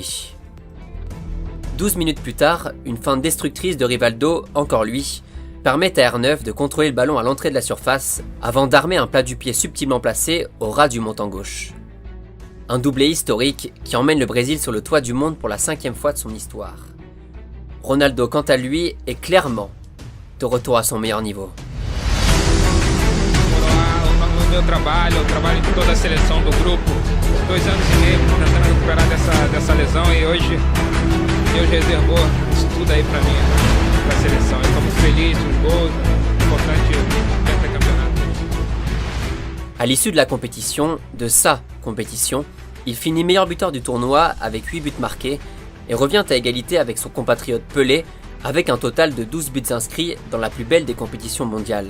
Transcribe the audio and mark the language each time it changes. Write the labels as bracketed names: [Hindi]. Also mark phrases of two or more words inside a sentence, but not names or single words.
[French] 12 minutes plus tard, une feinte destructrice de Rivaldo, encore lui, permet à R9 de contrôler le ballon à l'entrée de la surface avant d'armer un plat du pied subtilement placé au ras du montant gauche. Un doublé historique qui emmène le Brésil sur le toit du monde pour la 5e fois de son histoire. Ronaldo, quant à lui, est clairement de retour à son meilleur niveau. [Portuguese] O meu trabalho, o trabalho de toda a seleção do grupo, 2 anos e meio tentando recuperar dessa lesão e hoje Deus reservou isso tudo aí para mim, para a seleção. Eu estou muito feliz, os gols, importante pentacampeonato. [French] À l'issue de la compétition, de sa compétition, il finit meilleur buteur du tournoi avec 8 buts marqués et revient à égalité avec son compatriote Pelé avec un total de 12 buts inscrits dans la plus belle des compétitions mondiales.